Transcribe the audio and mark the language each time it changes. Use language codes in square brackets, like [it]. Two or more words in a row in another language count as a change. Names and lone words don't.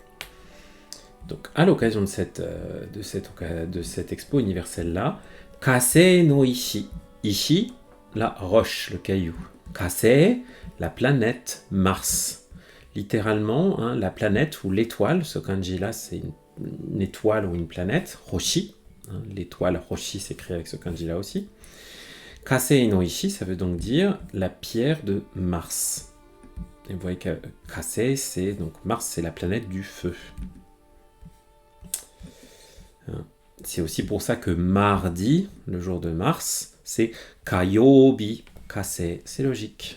[fr] Donc à l'occasion de cette expo universelle là, [ja] 火星の石、石, [fr] la roche, le caillou. Kasei, la planète Mars. Littéralement, la planète ou l'étoile, ce kanji-là, c'est une étoile ou une planète. Roshi, l'étoile Roshi s'écrit avec ce kanji-là aussi. [ja] 火星の石, [fr] ça veut donc dire la pierre de Mars. Et vous voyez que Kasei, c'est donc Mars, c'est la planète du feu. C'est aussi pour ça que mardi, le jour de Mars, c'est Kayobi, Kasei, c'est logique.